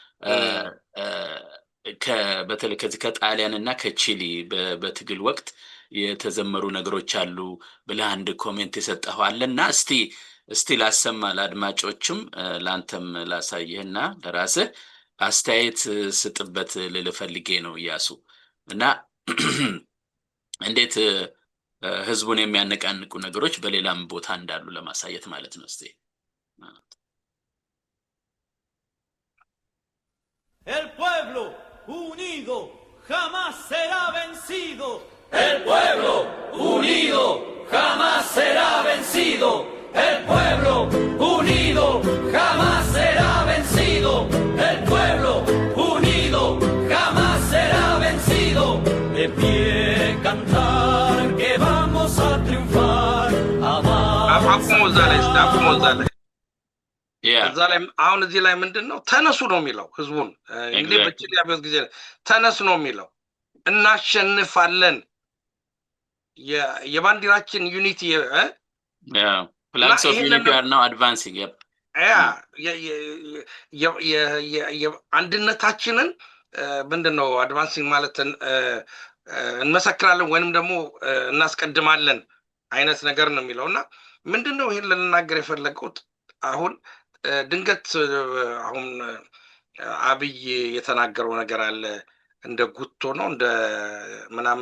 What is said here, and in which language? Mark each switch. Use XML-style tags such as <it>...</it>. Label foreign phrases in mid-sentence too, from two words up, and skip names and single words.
<am>በተለይ ከዚህ ከጣሊያን እና ከቺሊ በትግል ወቅት የተዘመሩ ነገሮች አሉ ብለህ አንድ ኮሜንት የሰጠኸው አለና እስቲ ላሰማ ለአድማጮችም ለአንተም ላሳየህና ለራስህ አስተያየት ስጥበት ልልህ ፈልጌ ነው እያሱ እና እንዴት ህዝቡን የሚያነቃንቁ ነገሮች በሌላም ቦታ እንዳሉ ለማሳየት ማለት ነው። እስቲ</am> <es>El pueblo unido jamás será vencido. El pueblo unido jamás será vencido. El pueblo unido jamás será vencido. El pueblo unido jamás será vencido. De pie cantar que vamos a triunfar.</es> <am>አቁሞዛለች እዛ ላይ አሁን እዚህ ላይ ምንድነው ተነሱ ነው የሚለው ህዝቡን እንግዲህ በቺሊ አብዮት ጊዜ ተነሱ ነው የሚለው እናሸንፋለን የባንዲራችን ዩኒቲ</am> <en>flags of unity are now advancing</en> <am>አንድነታችንን ምንድነው አድቫንሲንግ ማለት እንመሰክራለን ወይንም ደግሞ እናስቀድማለን አይነት ነገር ነው የሚለውና ምንድነው ይሄን ልናገር የፈለኩት አሁን ድንገት አሁን አብይ የተናገረው ነገር አለ እንደ ጉቶ ነው እንደ ምናምን</am>